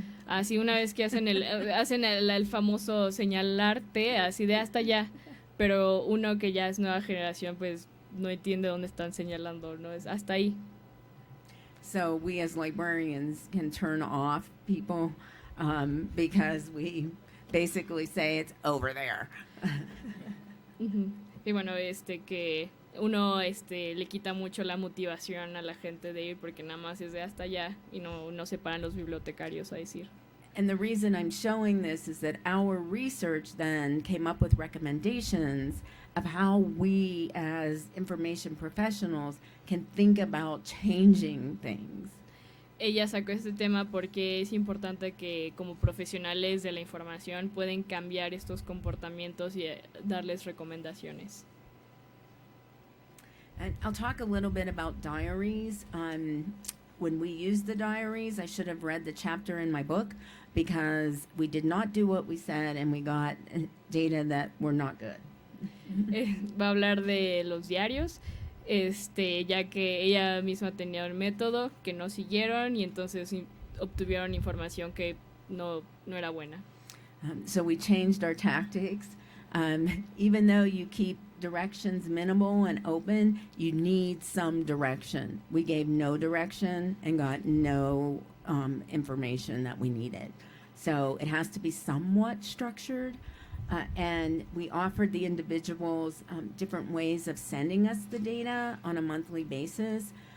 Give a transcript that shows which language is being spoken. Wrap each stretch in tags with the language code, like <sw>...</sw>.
<es>Así una vez que hacen el famoso señalarte, así de hasta allá, pero uno que ya es nueva generación, pues no entiende dónde están señalando, no es hasta ahí.</es> <en>So we as librarians can turn off people because we basically say it's over there.</en> <es>Y bueno, que uno le quita mucho la motivación a la gente de ir porque nada más es de hasta allá y no se paran los bibliotecarios a decir.</es> <en>And the reason I'm showing this is that our research then came up with recommendations of how we as information professionals can think about changing things.</en> <es>Ella sacó este tema porque es importante que como profesionales de la información pueden cambiar estos comportamientos y darles recomendaciones.</es> <en>And I'll talk a little bit about diaries. When we use the diaries, I should have read the chapter in my book because we did not do what we said and we got data that were not good.</en> <es>Va a hablar de los diarios, ya que ella misma tenía un método que no siguieron y entonces obtuvieron información que no era buena.</es> <en>So we changed our tactics. Even though you keep directions minimal and open, you need some direction. We gave no direction and got no information that we needed. So it has to be somewhat structured. And we offered the individuals different ways of sending us the data on a monthly basis.</en>